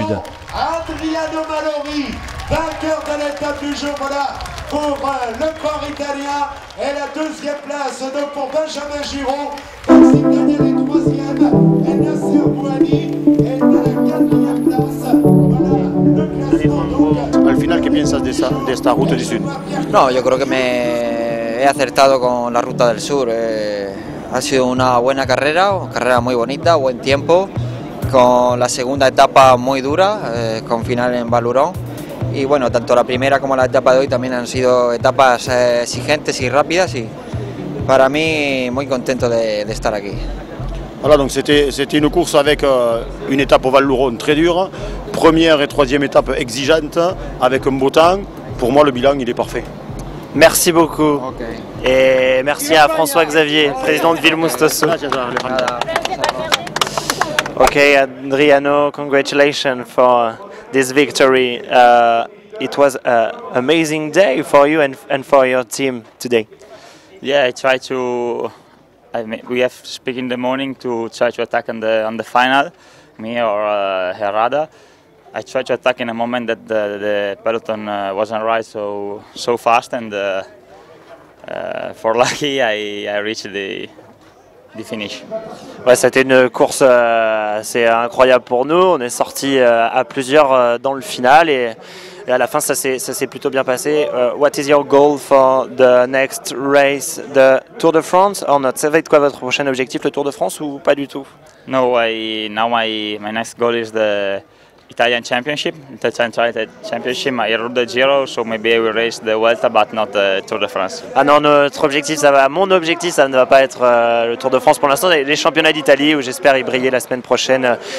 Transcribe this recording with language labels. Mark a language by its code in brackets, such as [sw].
[fr] Adriano Malori, vainqueur de l'étape du jour, voilà, pour le corps italien. Et la deuxième place donc pour Benjamin Giraud. Maxime Daniel est troisième. Et Nasser Bouhani est à la quatrième place. Voilà le classement donc. [es] Al final, ¿qué piensas de esta ruta del sur? No, yo creo que me he acertado con la ruta del sur. Ha sido una buena carrera muy bonita, buen tiempo, con la segunda etapa muy dura, con final en Valurón. Y bueno, tanto la primera como la etapa de hoy también han sido etapas exigentes y rápidas y para mí muy contento de estar aquí. [fr] Voilà, donc c'était une course avec une étape au Val-Louron très dure, première et troisième étape exigeante avec un beau temps. Pour moi, le bilan il est parfait. Merci beaucoup. [en] Okay. [fr] Et merci à François-Xavier, président de Villemostoso. [en] Okay, Adriano, congratulations for this victory. It was an amazing day for you and for your team today. Yeah, I try to. We have to speak in the morning to try to attack on the final, me or Herrada. I tried to attack in a moment that the peloton wasn't right so fast, and for lucky I reached the finish. [fr] Ouais, c'était une course assez incroyable pour nous. On est sorti à plusieurs dans le final et Et à la fin, ça s'est plutôt bien passé. [en] What is your goal for the next race, the Tour de France or not? [fr] Ça va être quoi votre prochain objectif, le Tour de France ou pas du tout? [en] No, now my next goal is the Italian Championship, the Championship. I rode the Giro, so maybe I will race the Vuelta, but not the Tour de France. [fr] Ah non, notre objectif, mon objectif, ça ne va pas être le Tour de France pour l'instant. Les championnats d'Italie où j'espère y briller la semaine prochaine.